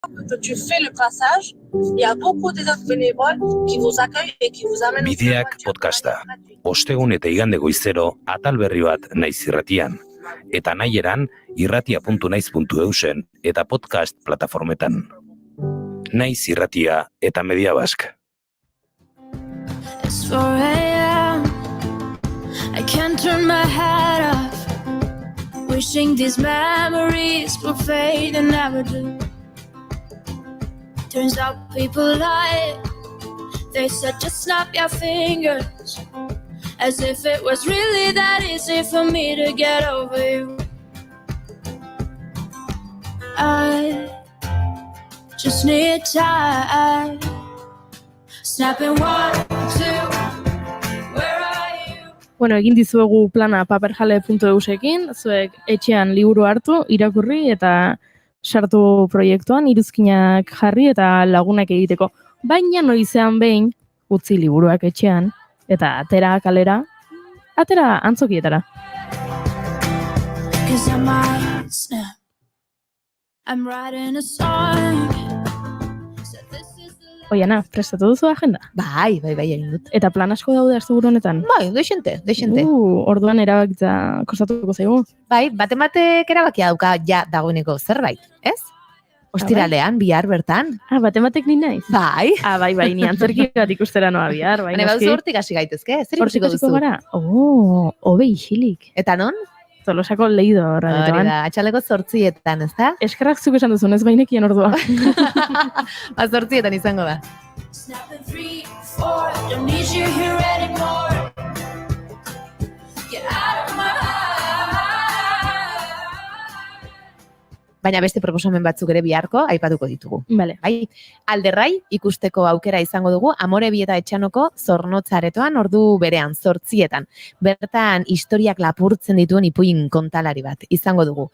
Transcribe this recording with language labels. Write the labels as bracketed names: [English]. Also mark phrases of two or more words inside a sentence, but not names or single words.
[French] que tu fais le traçage, il y a beaucoup des autres bénévoles qui vous accueillent et qui vous amènent. [Basque] Bideak podcasta. Ostegun eta igande goizero atal berri bat naiz irratian. Eta nahi eran irratia.naiz.eusen eta podcast plataformetan. Naiz irratia eta Media Bask. [English] It's 4 a.m. I can't turn my head off. Wishing these memories will fade and never do. Turns out people lie. They said just snap your fingers, as if it was really that easy for me to get over you. I just need time. Snapping 1, 2. Where are you? [Basque] Bueno, egin dizuegu plana paperjale.eusekin, zuek etxean liburu hartu, irakurri eta sartu proiektuan, iruzkinak jarri eta lagunak egiteko. Baina noizean behin, utzi liburuak etxean, eta atera kalera, atera antzokietara. [English] 'Cause I might snap. I'm writing a song. So this is the life. [Basque] Oiana, prestatu duzu agenda? Bai, egin dut. Eta plan asko daude asteburu honetan? Bai, dexente. Orduan erabakitza kostatuko zaigu. Bai, batematek erabakia dauka ja dagoeneko zerbait, ez? Ostiralean, bihar bertan. Batematek ni naiz? Bai. Bai, ni antzerki bat ikustera noa bihar. Baina baduzu hortik hasi gaitezke, zer ikusiko duzu? Hortik gara? Hobe isilik. Eta non? Tolosako Leido Hori radioan. da, atxaleko 8etan, ez da? Eskerrak zuk esan duzun, ez bainekien ordua. 8etan izango da. [English] Snapping 3, 4. Don't need you here anymore. Get out of my heart. [Basque] Baina beste proposamen batzuk ere biharko aipatuko ditugu. Vale. Bai, Alderrai ikusteko aukera izango dugu Amore Bieta Etxanoko Zornotzaretoan ordu berean 8etan. Bertan historiak lapurtzen dituen ipuin kontalari bat izango dugu.